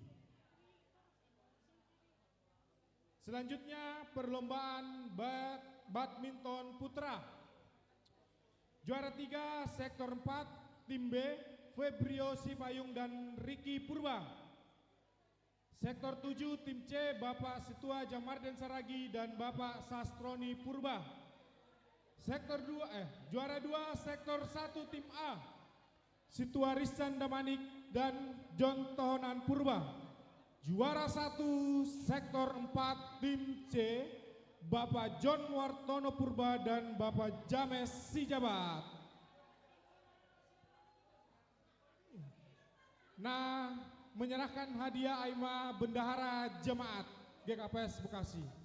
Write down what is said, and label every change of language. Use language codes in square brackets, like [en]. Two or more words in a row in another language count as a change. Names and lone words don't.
[id] Selanjutnya perlombaan badminton putra. Juara 3 sektor 4 tim B Febrio Sipayung dan Ricky Purba. Sektor 7 tim C Bapak Situa Jamarden Saragi dan Bapak Sastroni Purba. Sektor 2 juara 2 sektor 1 tim A Situa Rizan Damanik dan John Tohonan Purba. Juara 1 sektor 4 tim C Bapak John Wartono Purba dan Bapak James Sijabat. Nah, menyerahkan hadiah Aima Bendahara Jemaat GKPS Bekasi.